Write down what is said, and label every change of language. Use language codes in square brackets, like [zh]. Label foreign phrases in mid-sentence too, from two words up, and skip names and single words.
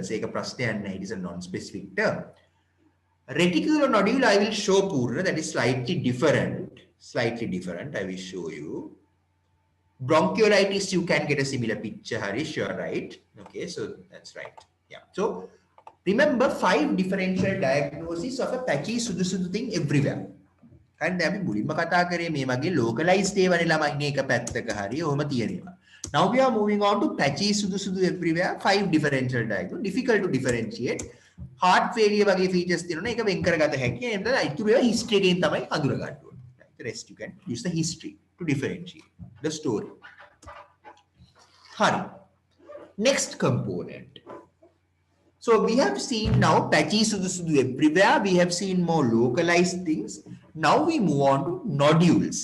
[en] It is a non-specific term. Reticular nodule, I will show Purna, that is slightly different. I will show you. Bronchiolitis, you can get a similar picture, Harish, you're right. Okay, so that's right. Yeah. So remember 5 differential diagnoses of a patchy sudu thing everywhere. [si] And අපි මුලින්ම කතා කරේ මේ වගේ localized ඒවානේ ළමයි නේ එක පැත්තක හරි ඔහම තියෙනවා. [en] Now we are moving on to patchy sudu everywhere. 5 differential diagnoses. Difficult to differentiate. Heart failure [si] වගේ features තියෙනවා. ඒක වෙන් කරගත හැකියි. එතන ඉතුරු ඒවා history එකෙන් තමයි හඳුනා ගන්න ඕනේ. [en] The rest you can use the history to differentiate the story. Hari. Next component. So we have seen now patchy sudu everywhere. We have seen more localized things. Now we move on to nodules.